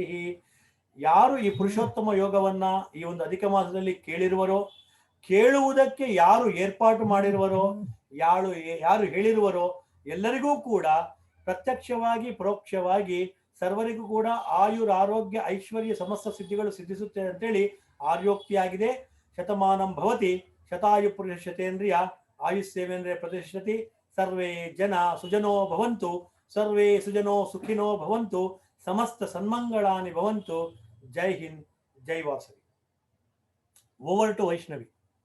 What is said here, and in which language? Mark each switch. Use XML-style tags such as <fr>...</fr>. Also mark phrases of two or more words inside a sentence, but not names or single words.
<kn>ಯಾರು ಈ ಪುರುಷೋತ್ತಮ ಯೋಗವನ್ನ ಈ ಒಂದು ಅಧಿಕ ಮಾಸದಲ್ಲಿ ಕೇಳಿರುವರೋ, ಕೇಳುವುದಕ್ಕೆ ಯಾರು ಏರ್ಪಾಟು ಮಾಡಿರುವರೋ, ಯಾರು ಹೇಳಿರುವರೋ ಎಲ್ಲರಿಗೂ ಕೂಡ ಪ್ರತ್ಯಕ್ಷವಾಗಿ ಪರೋಕ್ಷವಾಗಿ ಸರ್ವರಿಗೂ ಕೂಡ ಆಯುರ್ ಆರೋಗ್ಯ ಐಶ್ವರ್ಯ ಸಮಸ್ತ ಸಿದ್ಧಿಗಳು ಸಿದ್ಧಿಸುತ್ತೆ ಅಂತೇಳಿ ಆರ್ಯೋಕ್ತಿಯಾಗಿದೆ.</kn> <sa>ಶತಮಾನಂ ಭವತಿ ಶತಾಯು ಪುರುಷ ಶತೇಂದ್ರಿಯ ಆಯುಸ್ಸೇವೇಂದ್ರಿಯ ಪ್ರತಿಷ್ಠತಿ. ಸರ್ವೇ ಜನ ಸುಜನೋ ಭವಂತು, ಸರ್ವೇ ಸುಜನೋ ಸುಖಿನೋ ಭವಂತು, ಸಮಸ್ತ ಸನ್ಮಂಗಳಾನಿ ಭವಂತು.</sa> <hi>जय हिंद, जय वासवी.</hi> <en>over to</en> <hi>ವೈಷ್ಣವಿ.</hi>